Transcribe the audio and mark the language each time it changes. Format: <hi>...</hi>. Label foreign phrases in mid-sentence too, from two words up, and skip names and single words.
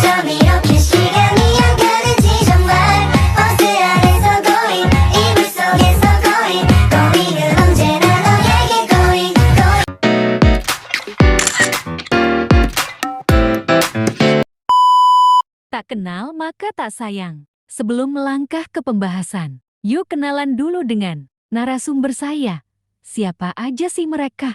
<ko>이렇게 시간이 안 가는지 정말 버스 안에서 going 이불 속에서</ko> <en>going going</en> <ko>은 언제나 너에게 going</ko> <id>Tak kenal maka tak sayang. Sebelum melangkah ke pembahasan, yuk kenalan dulu dengan narasumber saya. Siapa aja sih mereka?</id>